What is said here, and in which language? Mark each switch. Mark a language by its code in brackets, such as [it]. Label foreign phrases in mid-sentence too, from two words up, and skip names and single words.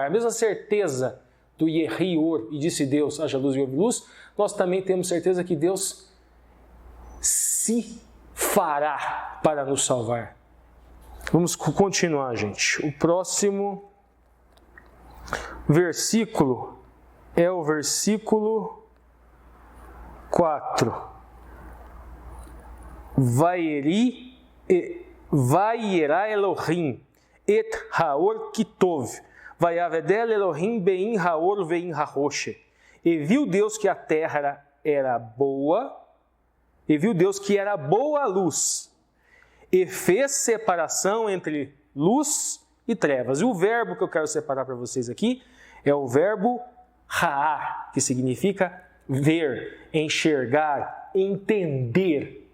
[pt] A mesma certeza do [he] יהי אור, [pt] e disse Deus, haja luz e houve luz, nós também temos certeza que Deus se fará para nos salvar. Vamos continuar, gente. O próximo versículo é o versículo 4. [he] וירא אלוהים את האור כי טוב. ויבדל אלוהים בין האור ובין החושך. [pt] E viu Deus que a terra era boa e viu Deus que era boa a luz, e fez separação entre luz e trevas. E o verbo que eu quero separar para vocês aqui é o verbo ra'á, que significa ver, enxergar, entender.